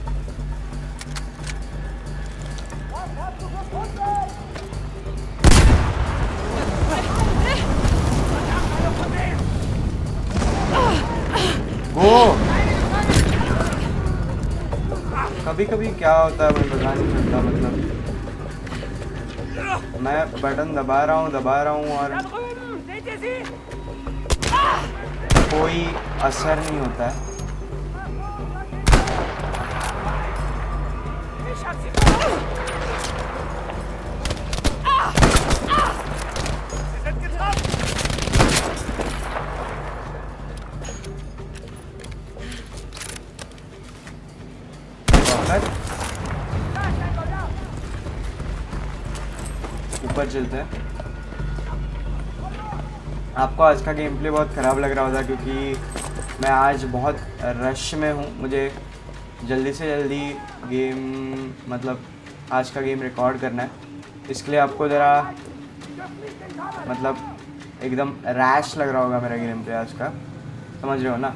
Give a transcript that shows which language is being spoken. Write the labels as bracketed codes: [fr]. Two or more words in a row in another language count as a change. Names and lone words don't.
[de] Was hast du gefunden? Verdammt, einer von denen! [hi] वो कभी कभी क्या होता है मैं बता नहीं सकता, मतलब मैं बटन दबा रहा हूँ और [de] Da drüben! Seht ihr sie? [hi] कोई असर नहीं होता है। [de] Ich hab sie verloren! Sie sind getroffen! [hi] वापस ऊपर चलते हैं। आपको आज का गेम प्ले बहुत ख़राब लग रहा होगा क्योंकि मैं आज बहुत रश में हूँ, मुझे जल्दी से जल्दी गेम मतलब आज का गेम रिकॉर्ड करना है, इसके लिए आपको ज़रा मतलब एकदम रैश लग रहा होगा मेरा गेम प्ले आज का, समझ रहे हो ना।